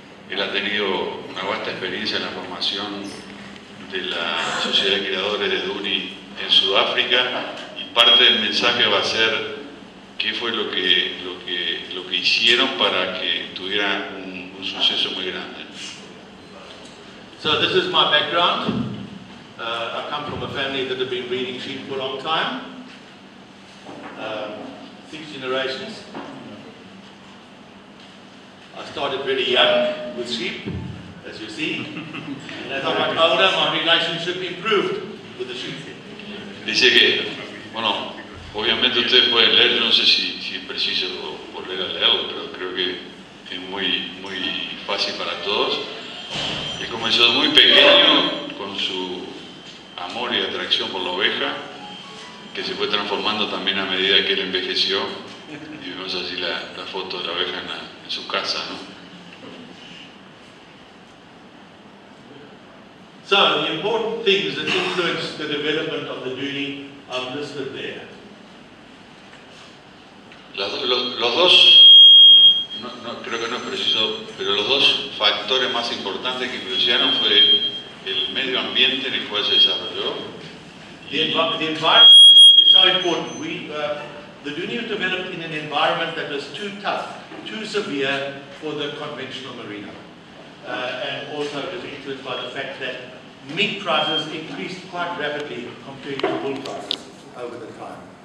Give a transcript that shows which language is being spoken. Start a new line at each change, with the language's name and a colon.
Spanish: Él ha tenido una vasta experiencia en la formación de la Sociedad de Criadores de Dohne en Sudáfrica, y parte del mensaje va a ser qué fue lo que hicieron para que tuviera un suceso muy grande.
English: So this is my background. I come from a family that have been breeding sheep for a long time, 6 generations. I started very young with sheep, as you see, and as I got older, my relationship improved with the sheep.
Spanish: Dice que, bueno, obviamente ustedes pueden leer, yo no sé si es preciso volver a leerlo, pero creo que es muy fácil para todos. Él comenzó muy pequeño con su amor y atracción por la oveja, que se fue transformando también a medida que él envejeció. Y vemos así la foto de la oveja en su casa, ¿no?
English: So, the important things that influenced the development of the Dohne are listed there.
Spanish: Los dos, creo que no es preciso, pero los dos factores más importantes que influenciaron fue el medio ambiente en el cual se desarrolló.
English: The environment is so important. The Dohne was developed in an environment that was too tough, too severe for the conventional merino. And also it was influenced by the fact that meat prices increased quite rapidly compared to wool prices over the time.